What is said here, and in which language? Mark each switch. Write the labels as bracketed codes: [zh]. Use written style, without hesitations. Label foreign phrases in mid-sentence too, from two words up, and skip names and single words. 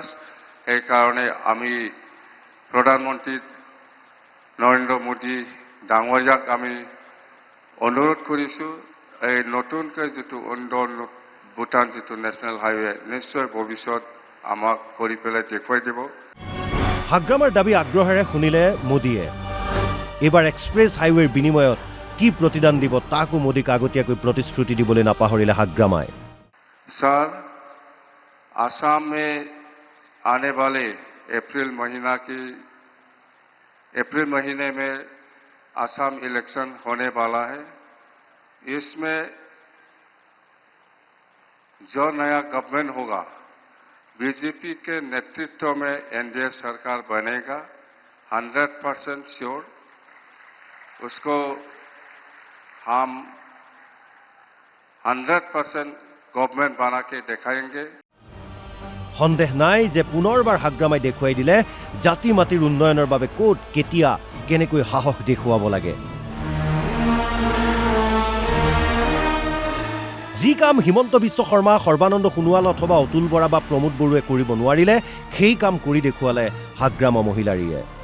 [as] সেইকাৰণে আমি প্ৰধানমন্ত্ৰী নৰেন্দ্ৰ মোদী ডাঙৰীয়াক আমি অনুৰোধ কৰিছোঁ, এই নতুনকৈ যেটো ভূটান যেটো [en] national highway [as] নিশ্চয় ভৱিষ্যত আমাক কৰি পেলাই দেখুৱাই দিব। হাগ্ৰামাৰ দাবী আগ্ৰহেৰে শুনিলে মোদীয়ে। এইবাৰ [en] express highwayৰ [as] বিনিময়ত কি প্ৰতিদান দিব তাকো মোদীক আগতীয়াকৈ প্ৰতিশ্ৰুতি দিবলৈ নাপাহৰিলে হাগ্ৰামাই। [hi] सर, आसाम में आने वाले अप्रैल महीने में आसाम इलेक्शन होने वाला है। इसमें जो नया गवर्नमेंट होगा बीजेपी के नेतृत्व में एनडीए सरकार बनेगा, 100% श्योर। उसको हम 100% गवर्नमेंट बना के दिखाएंगे। [as] সন্দেহ নাই যে পুনৰবাৰ হাগ্ৰামাই দেখুৱাই দিলে জাতি মাটিৰ উন্নয়নৰ বাবে ক'ত কেতিয়া কেনেকৈ সাহস দেখুৱাব লাগে। যি কাম হিমন্ত বিশ্ব শৰ্মা, সৰ্বানন্দ সোণোৱাল অথবা অতুল বৰা বা প্ৰমোদ বড়োৱে কৰিব নোৱাৰিলে সেই কাম কৰি দেখুৱালে হাগ্ৰামা মহিলাৰীয়ে।